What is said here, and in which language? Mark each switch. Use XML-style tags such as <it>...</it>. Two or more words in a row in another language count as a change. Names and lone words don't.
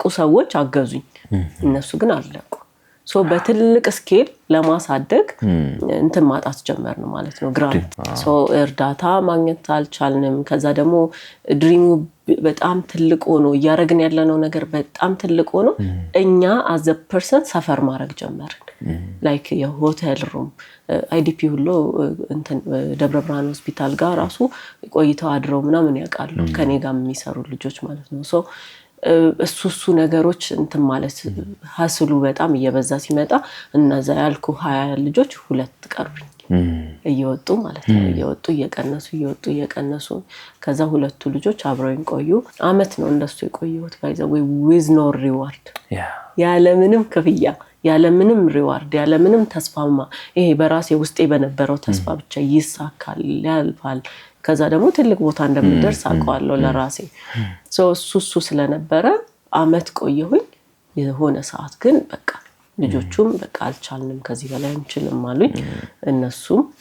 <am>ሰዎች አገዙኝ እነሱ ግን አለቁ ሶ በትልቅ ስኬል ለማሳደግ እንትን ማጣት ጀመርን ማለት ነው ግራንት ሶ እርዳታ ማግኘት አልቻልንም ከዛ ደግሞ ድሪሙ በጣም ትልቅ ሆኖ ያረግን ያለነው ነገር በጣም ትልቅ ሆኖ እኛ</am> <en>as a person</en> <am>ሰፈር ማድረግ ጀመርን ላይክ</am> <en>hotel room</en> <am>አይዲፒ ሁሉ እንትን ደብረ ብርሃን ሆስፒታል ጋር ራሱ ቆይተው አድረው ምናምን ያውቃሉ ከኔ ጋር የሚሰሩ ልጆች ማለት ነው ሶ እሱ ነገሮች እንትን ማለት ሀስሉ በጣም እየበዛ ሲመጣ እነዛ ያልኩ 20 ልጆች ሁለት ቀርብኝ እየወጡ ማለት ነው እየወጡ እየቀነሱ ከዛ ሁለቱ ልጆች አብረውኝ ቆዩ አመት ነው እንደሱ የቆየሁት ባይዘው</am> <en>with no reward</en> <am>ያለ ምንም ክፍያ ያለ ምንም ሪዋርድ ያለ ምንም ተስፋማ ይሄ በራሴ ውስጤ በነበረው ተስፋ ብቻ ይሳካል ያልፋል ከዛ ደግሞ ትልቅ ቦታ እንደምደርስ አውቀዋለሁ ለራሴ ሶ እሱ ስለነበረ አመት ቆየሁኝ የሆነ ሰዓት ግን በቃ ልጆቹም በቃ አልቻልንም ከዚህ በላይ እንችልም አሉኝ እነሱም</am>